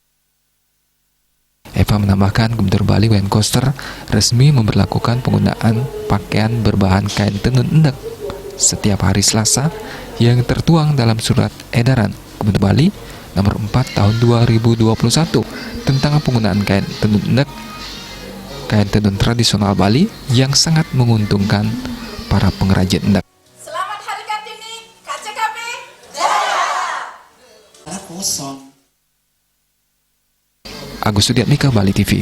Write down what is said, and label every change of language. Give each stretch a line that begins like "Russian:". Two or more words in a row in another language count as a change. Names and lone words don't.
Indonesian: Eva menambahkan Gubernur Bali Wayan Koster resmi memberlakukan penggunaan pakaian berbahan kain tenun endek setiap hari Selasa yang tertuang dalam surat edaran Gubernur Bali nomor 4 tahun 2021 tentang penggunaan kain tenun endek, kain tenun tradisional Bali yang sangat menguntungkan para pengrajin endek. Selamat Hari Kartini, KCKB Jaya! Agus Sudiatmika, Bali TV.